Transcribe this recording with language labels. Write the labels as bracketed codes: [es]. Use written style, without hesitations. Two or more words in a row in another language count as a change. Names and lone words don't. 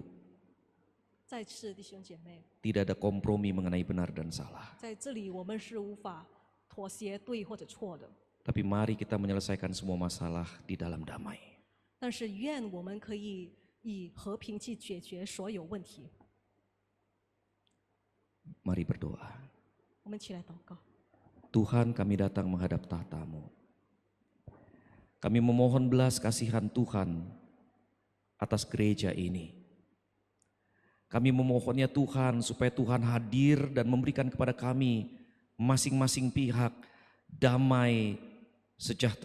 [zh] 再次，弟兄姐妹， [id] tidak ada kompromi mengenai benar dan salah. [zh] 在这里我们是无法妥协对或者错的， [id] Tapi mari kita menyelesaikan semua masalah di dalam damai. [zh] 但是愿我们可以以和平去解决所有问题。 [id] Mari berdoa. [zh] 我们一起来祷告。 [id] Tuhan, kami datang menghadap tahta-Mu. Kami memohon belas kasihan Tuhan atas gereja ini. Kami memohonnya Tuhan supaya Tuhan hadir dan memberikan kepada kami masing-masing pihak damai sejahtera.